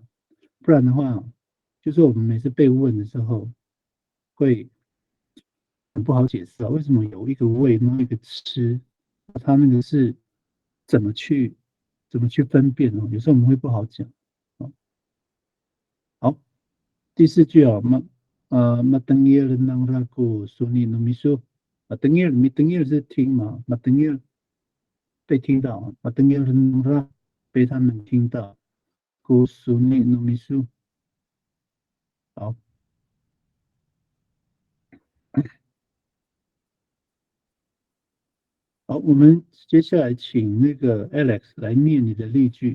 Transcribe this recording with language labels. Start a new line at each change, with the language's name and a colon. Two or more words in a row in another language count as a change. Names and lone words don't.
Chinese: 不然的话，就是我们每次被问的时候，会很不好解释啊，为什么有一个喂，那一个吃，它那个是怎么去分辨哦？有时候我们会不好讲。好，第四句哦，
Amis: matengil nang ragu suni numisu，
Chinese: matengil 是听嘛，matengil 被听到，
Amis: matengil nang ra
Chinese: 被他们听到，
Amis: ku suni numisu。
Chinese: 好，好，我们接下来请那个 Alex 来念你的例句。